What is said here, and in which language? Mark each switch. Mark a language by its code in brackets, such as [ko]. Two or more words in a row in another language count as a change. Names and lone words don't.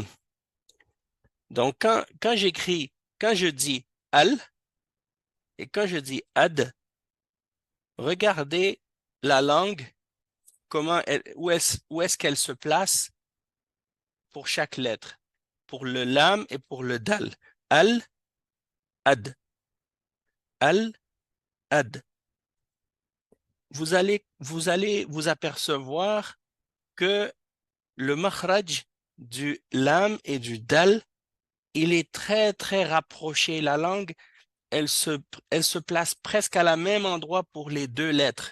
[fr] Donc quand je dis al et quand je dis ad, regardez la langue, où est-ce qu'elle se place pour chaque lettre, pour le lam et pour le dal. Al, ad, al, ad. Vous allez vous apercevoir que le makhraj du lam et du dal, il est très, très rapproché. La langue, elle se, elle se place presque à la même endroit pour les deux lettres.